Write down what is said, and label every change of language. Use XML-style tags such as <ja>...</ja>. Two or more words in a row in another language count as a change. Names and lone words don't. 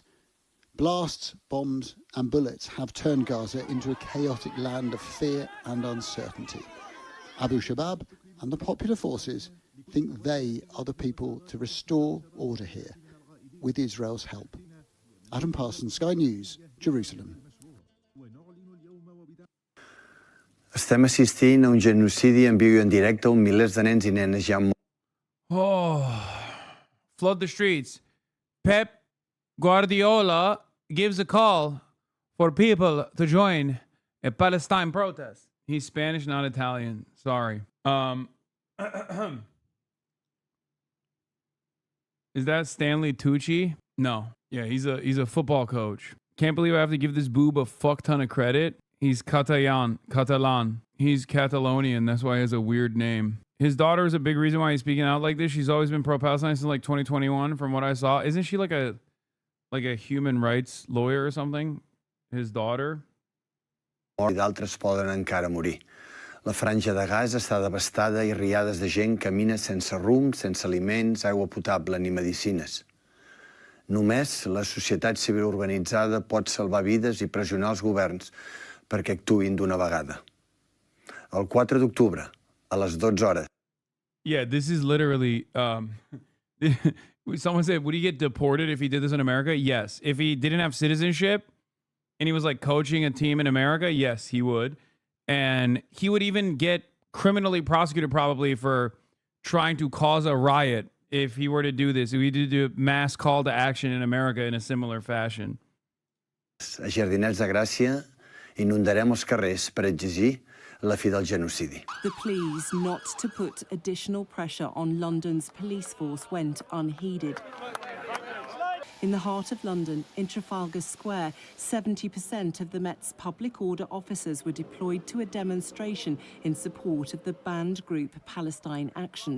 <en>Blasts, bombs and bullets have turned Gaza into a chaotic land of fear and uncertainty. Abu Shabab and the Popular Forces think they are the people to restore order here, with Israel's help. Adam Parsons, Sky News, Jerusalem.</en> <ca>Estem assistint a un genocidi en viu i en directe on milers de nens I nenes ja han</ca> <en>Flood the streets. Pep Guardiola gives a call for people to join a Palestine protest. He's Spanish, not Italian. Sorry. Is that Stanley Tucci? No. Yeah, he's a football coach. Can't believe I have to give this boob a fuck ton of credit. He's Catalan. He's Catalonian. That's why he has a weird name. His daughter is a big reason why he's speaking out like this. She's always been pro-Palestine since like 2021, from what I saw. Isn't she like a human rights lawyer or something? His daughter?</en> <ca>D'altres poden encara morir. La franja de Gaza està devastada I riades de gent camina sense rumb, sense aliments, aigua potable ni medicines. Només la societat civil organitzada pot salvar vides I pressionar els governs perquè actuïn d'una vegada. El 4 d'octubre, a les 12 hores.</ca> <en>Yeah, this is literally... someone said, would he get deported if he did this in America? Yes. If he didn't have citizenship and he was like coaching a team in America, yes, he would. And he would even get criminally prosecuted probably for trying to cause a riot if he were to do this. If he did a mass call to action in America in a similar fashion.</en> <ca>A Jardinets de Gràcia inundarem els carrers per exigir la fi del genocidi.</ca> <en>The pleas not to put additional pressure on London's police force went unheeded. In the heart of London, in Trafalgar Square, 70% of the Met's public order officers were deployed to a demonstration in support of the banned group Palestine Action.</en>